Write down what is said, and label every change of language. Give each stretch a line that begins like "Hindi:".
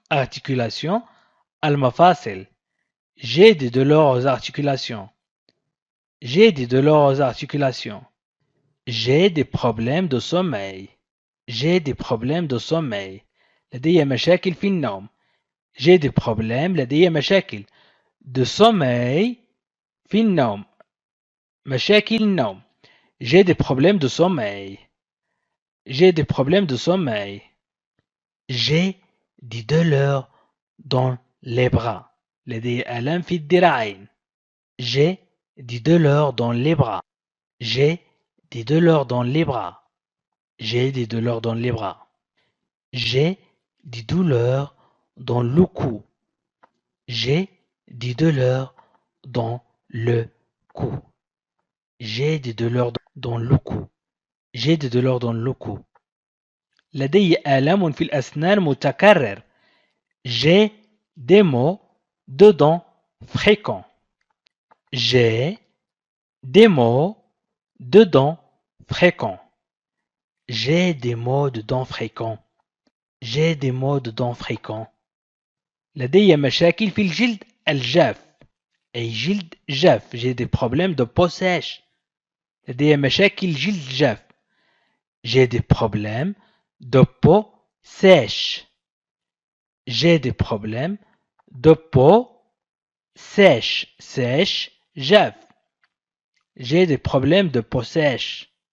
French: Articulations, المفاصل. J'ai des douleurs aux articulations. J'ai des douleurs aux articulations. J'ai des problèmes de sommeil. J'ai des problèmes de sommeil.
Arabic: لدي مشاكل في النوم.
French: J'ai des problèmes.
Arabic: لدي مشاكل
French: de sommeil
Arabic: في النوم. مشاكل النوم.
French: J'ai des problèmes de sommeil. J'ai des problèmes de sommeil. J'ai des douleurs dans les bras.
Arabic: لدي آلام في الذراعين.
French: J'ai des douleurs dans les bras. J'ai des douleurs dans les bras. J'ai des douleurs dans les bras. J'ai des douleurs dans le cou. J'ai des douleurs dans le cou. J'ai des douleurs dans le cou. J'ai des douleurs dans le cou.
Arabic: لدي آلام في الأسنان متكرر.
French: J'ai des maux de dents fréquents. J'ai des maux de dents fréquents. J'ai des maux de dents fréquents. J'ai des maux de dents fréquents.
Arabic: لدي مشاكل في الجلد الجاف. أي جلد جاف.
French: J'ai des problèmes de peau sèche.
Arabic: لدي مشاكل جلد جاف.
French: J'ai des problèmes de peau sèche. J'ai des problèmes de peau sèche. Sèche, جاف. J'ai des problèmes de peau sèche.